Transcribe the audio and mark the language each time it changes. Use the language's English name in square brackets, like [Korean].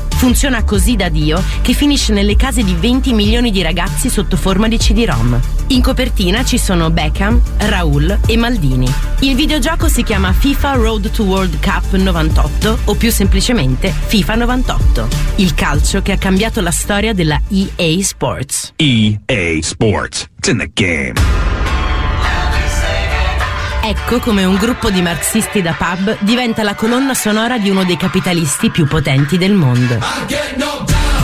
[Italian] Funziona così da Dio che finisce nelle case di 20 milioni di ragazzi sotto forma di CD-ROM. In copertina ci sono Beckham, Raul e Maldini. Il videogioco si chiama FIFA Road to World Cup 98 o più semplicemente FIFA 98. Il calcio che ha cambiato la storia della EA Sports. [English] EA Sports, it's in the game. [Italian] Ecco come un gruppo di marxisti da pub diventa la colonna sonora di uno dei capitalisti più potenti del mondo.